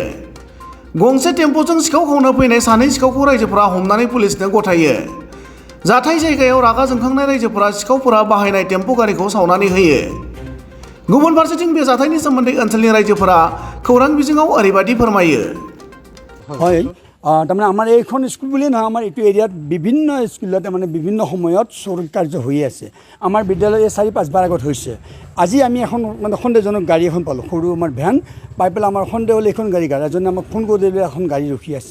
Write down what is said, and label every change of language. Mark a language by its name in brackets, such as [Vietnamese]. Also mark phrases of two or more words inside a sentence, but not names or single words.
[Bodo] गंसे टेम्प'जों सिखाव खावनो फैनाय सानै सिखावखौ रायजोफोरा हमनानै पुलिसनो गथायो। जाथाय जायगायाव रागा जोंखांनाय रायजोफोरा सिखावफोरा बाहायनाय टेम्प' गारिखौ सावनानै होयो। गुबुन फारसेथिं बे जाथायनि सोमोन्दै ओनसोलनि रायजोफोरा खौरां बिजोङाव ओरैबायदि फोरमायो। [Assamese] হয় তাৰমানে আমাৰ এইখন স্কুল বুলিয়ে নহয়, আমাৰ এইটো এৰিয়াত বিভিন্ন স্কুলত মানে বিভিন্ন সময়ত চোৰ কাৰ্য হৈ আছে। আমাৰ বিদ্যালয়ত 4-5 বাৰ আগত হৈছে। আজি আমি এখন মানে সন্দেহজনক গাড়ী এখন পালোঁ, সৰু আমাৰ ভেন পাই পেলাই আমাৰ সন্দেহ হ'লে এইখন গাড়ী এজনে আমাক ফোন কৰি দিলে এখন গাড়ী ৰখি আছে।